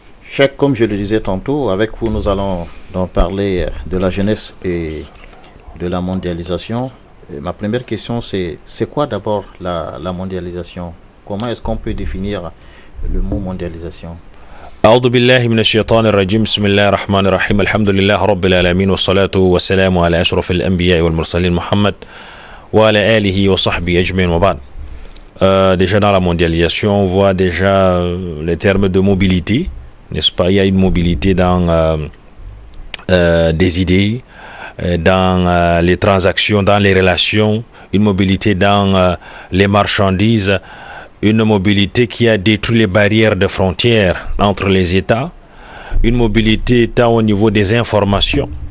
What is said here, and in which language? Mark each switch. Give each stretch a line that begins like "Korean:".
French: Cheikh, comme je le disais tantôt, avec vous, nous allons donc parler de la jeunesse et de la mondialisation. Et ma première question, c'est quoi d'abord la mondialisation? Comment est-ce qu'on peut définir le mot mondialisation?
Arabic: أعوذ بالله من الشيطان الرجيم بسم الله الرحمن الرحيم الحمد لله رب العالمين والصلاة والسلام على أشرف الأنبياء والمرسلين محمد وعلى آله وصحبه أجمعين وبعد.
French: Déjà dans la mondialisation, on voit déjà les termes de mobilité, n'est-ce pas? Il y a une mobilité dans des idées, dans les transactions, dans les relations, une mobilité dans les marchandises, une mobilité qui a détruit les barrières de frontières entre les États, une mobilité tant au niveau des informations.